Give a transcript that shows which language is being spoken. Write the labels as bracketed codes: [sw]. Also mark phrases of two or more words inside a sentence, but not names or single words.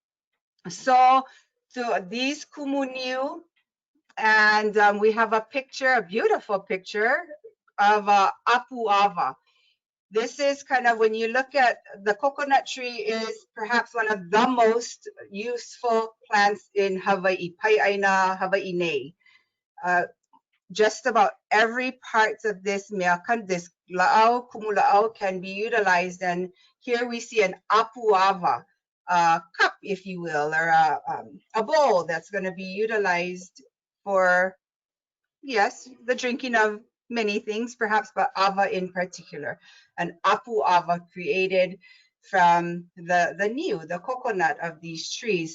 [en] So these [haw] kumu niu, [en] and we have a picture, a beautiful picture of apuava. This is kind of, when you look at the coconut tree, is perhaps one of the most useful plants in Hawaii, [haw] ʻāina Hawaii nei. [en] Just about every part of this meakan, this la'au, [haw] kumu la'au, [en] can be utilized. And here we see an apuava cup, if you will, or a bowl that's going to be utilized for, yes, the drinking of many things, perhaps, but ava in particular. An apuava created from the niu, the coconut of these trees.